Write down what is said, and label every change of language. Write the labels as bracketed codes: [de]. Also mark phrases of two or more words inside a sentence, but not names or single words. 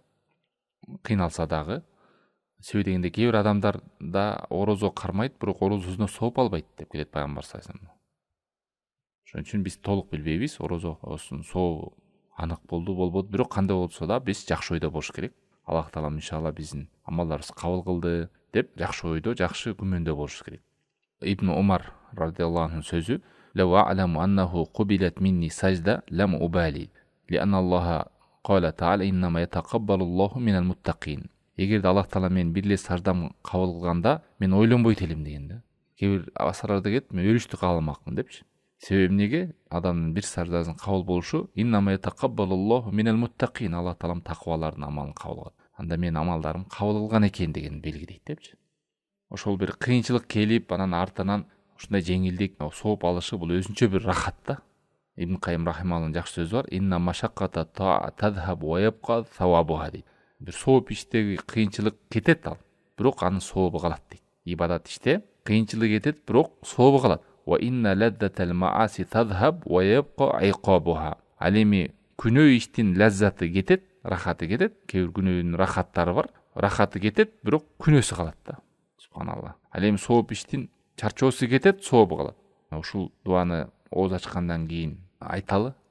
[ky] Кыйналса дагы, себеби дегенде кээ бир адамдар да орозо кармайт, бирок орозосуна сооп албайт деп келет пайгамбар [ar] صلى الله عليه وسلم. [ky] Ошон үчүн биз толук билбейбиз, орозосунун сообу анык болду, болбоду, бирок кандай болсо да биз жакшы ойдо болуш керек. Аллах Таалам иншалла биздин амалдарыбызды кабыл кылды деп жакшы ойдо, жакшы күмөндө болуш керек. [ar] ابن عمر رضي الله عنه сөзү: "لو أعلم أنه قبلت مني سجدة لم أبال، لأن الله قال تعالى إنما يتقبل الله من المتقين." [ky] Эгерде Аллах Таала менин бир эле саждам кабыл кылганда, мен ойлонбойт элем деген да. Кээ бир асарларда кетип, мен өлүштү кааламакмын депчи. Себеби эмнеге? Адамдын бир саждасынын кабыл болушу [ar] إنما يتقبل الله من المتقين, [ky] Аллах Таалам такыбалардын амалын кабыл кылат. Анда менин амалдарым кабыл кылган экен деген белгилейт депчи. Ошол бир кыйынчылык келип, анан артынан ушундай жеңилдик сооп алышы бул өзүнчө бир рахат да. Ибн Кайым рахималлахын жакшы сөзү бар: [ar] "إن المشقة تذهب ويبقى ثوابها" дейт. [ky] Бир сооп иштеги кыйынчылык кетет ал, бирок анын сообу калат дейт. Ибадат иште кыйынчылык кетет, бирок сообу калат. [ar] وإن لذة المعاصي تذهب ويبقى عقابها. [ky] Ал эми күнөө иштин лаззаты кетет, рахаты кетет. Кээ бир күнөөнүн рахаттары бар. Рахаты кетет, бирок күнөөсү калат да. Субханалла. Ал эми сооп иштин чарчоосу кетет, сообу калат. Ушул дуаны ооз ачкандан кийин айталы.